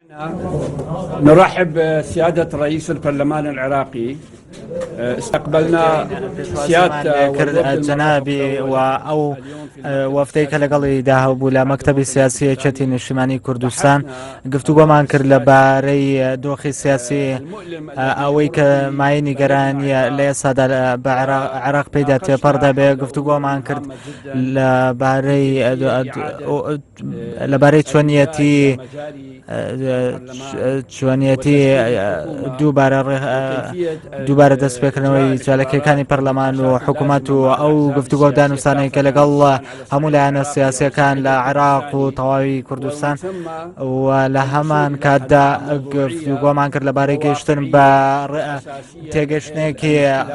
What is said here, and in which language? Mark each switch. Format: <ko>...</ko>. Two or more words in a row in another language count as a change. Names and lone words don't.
<ar>نرحب بسيادة رئيس البرلمان العراقي. استقبلنا سيادة جنابي أو</ar> <ckb>وەفتەی کە لەگەڵی داهەبوو لە مەکتەبی سیاسیەتی نیشتیمانی کوردستان گفتوگۆمان کرد لەبارەی دۆخی سیاسی ئەوەی کە مای نیگەرانیە لە ئێستادا بە عێراق پێدا تێپەڕ دەبێ. گفتوگۆمان کرد لەبارەی چۆنیەتی دووبارە دەستپێکردنەوەی چالەکیەکانی پەرلەمان و حکوومەت و ئەو گفتوگۆ دانوستانەی کە لەگەڵ هەموو لایەنە سیاسیەکان لە عێراق و تەواوی کوردستان و لە هەمان کاتدا گفتوگۆمان کرد لەبارەی گەیشتن بە تێگەشتنێکی</ckb>